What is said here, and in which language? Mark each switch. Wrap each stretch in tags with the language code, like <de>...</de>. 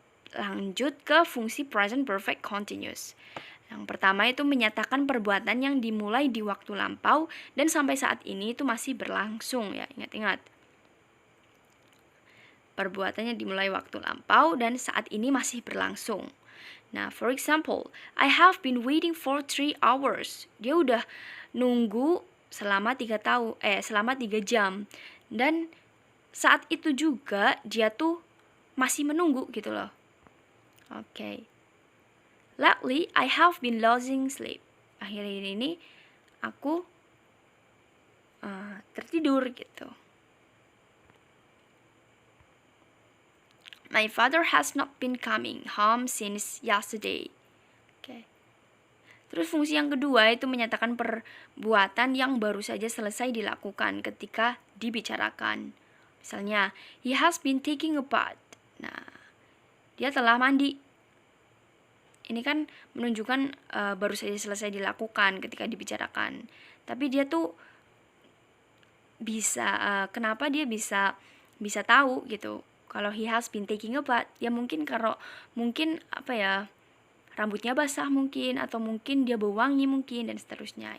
<id>Lanjut ke fungsi present perfect continuous. Yang pertama itu menyatakan perbuatan yang dimulai di waktu lampau dan sampai saat ini itu masih berlangsung ya. Ingat-ingat. Perbuatannya dimulai waktu lampau dan saat ini masih berlangsung. Nah,</id> <en>for example, I have been waiting for 3 hours.</en> <id>Dia udah nunggu selama 3 jam. Dan saat itu juga dia tuh masih menunggu gitu loh. Oke.</id> <en>Lately, I have been losing sleep.</en> <id>Akhir-akhir ini aku tertidur gitu.</id> <en>My father has not been coming home since yesterday. Oke.</en> <id>Terus fungsi yang kedua itu menyatakan perbuatan yang baru saja selesai dilakukan ketika dibicarakan. Misalnya,</id> <en>he has been taking a bath.</en> <id>Nah, dia telah mandi. Ini kan menunjukkan baru saja selesai dilakukan ketika dibicarakan. Tapi dia tuh bisa kenapa dia bisa tahu gitu. Kalau</id> <en>he has been taking a bath,</en> <id>ya mungkin apa ya, rambutnya basah mungkin, atau mungkin dia bau wangi mungkin, dan seterusnya.</id>